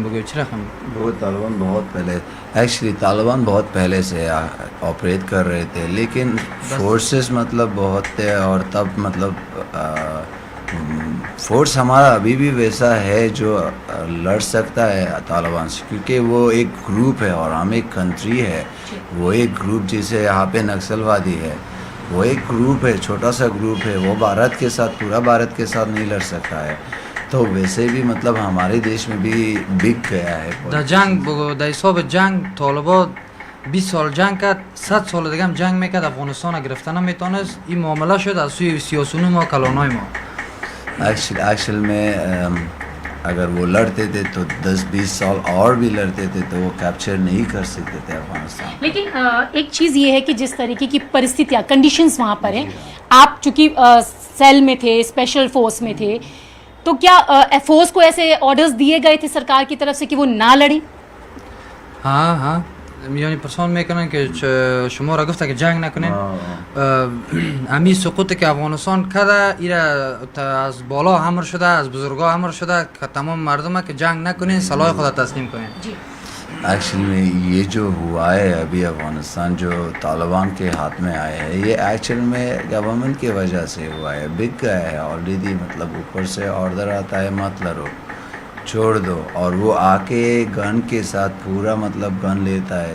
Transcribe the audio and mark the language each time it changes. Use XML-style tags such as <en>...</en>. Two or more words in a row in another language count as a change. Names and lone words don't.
<hi>तालिबान बहुत पहले, एक्चुअली तालिबान बहुत पहले से ऑपरेट कर रहे थे, लेकिन फोर्सेस मतलब बहुत थे और तब मतलब फोर्स हमारा अभी भी वैसा है जो लड़ सकता है तालिबान से, क्योंकि वो एक ग्रुप है और हम एक कंट्री है। वो एक ग्रुप जैसे यहाँ पे नक्सलवादी है, वो एक ग्रुप है, छोटा सा ग्रुप है, वो भारत के साथ, पूरा भारत के साथ नहीं लड़ सकता है। तो वैसे भी मतलब हमारे देश में भी बिक गया है।</hi> <fa>जंग طالبان 20 سال جنگ کرد، 100 سال دیگه هم جنگ میکرد، افغانستان را گرفتن نمیتونست. این معامله شد از سوی سیاسیون ما، کلانای ما.</fa> <hi>एक्चुअल में अगर वो लड़ते थे तो 10-20 साल और भी लड़ते थे तो वो कैप्चर नहीं कर सकते थे अफगानिस्तान। लेकिन एक चीज़ ये है कि जिस तरीके की परिस्थितियाँ, कंडीशंस वहाँ पर हैं, आप चूँकि सेल में थे,</hi> <en>special force</en> <hi>में थे, तो क्या फोर्स को ऐसे ऑर्डर्स दिए गए थे सरकार की तरफ से कि वो ना लड़े?</hi> <fa>हाँ یعنی پرسان میکنن که شما را گفته که جنگ نکنین. امی سقوطی که افغانستان کرده ایره از بالا حمل شده، از بزرگا حمل شده که تمام مردم که جنگ نکنین، سلاح خود تسلیم کنین.</fa> <hi>एक्चुअली में ये जो हुआ है अभी अफगानिस्तान जो तालिबान के हाथ में आया है, ये एक्चुअल में गवर्नमेंट की वजह से हुआ है, बिक गया है ऑलरेडी। मतलब ऊपर से ऑर्डर आता है मत लड़ो, छोड़ दो, और वो आके गन के साथ पूरा मतलब गन लेता है।</hi>